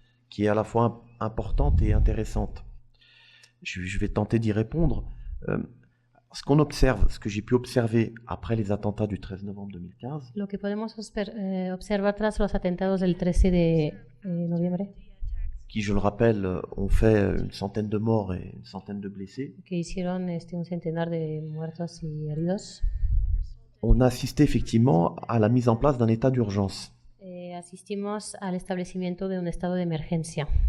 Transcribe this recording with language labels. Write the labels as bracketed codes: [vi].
[fr] Qui est à la fois importante et intéressante. Je vais tenter d'y répondre. Ce qu'on observe, ce que j'ai pu observer après les attentats du 13 novembre 2015. [es] Lo que podemos observar tras los atentados del 13 de noviembre. [fr] Qui, je le rappelle, ont fait une centaine de morts et une centaine de blessés. [es] Que hicieron un centenar de muertos y heridos. [fr] On a assisté effectivement à la mise en place d'un état d'urgence. [es] Asistimos al establecimiento de un estado de emergencia.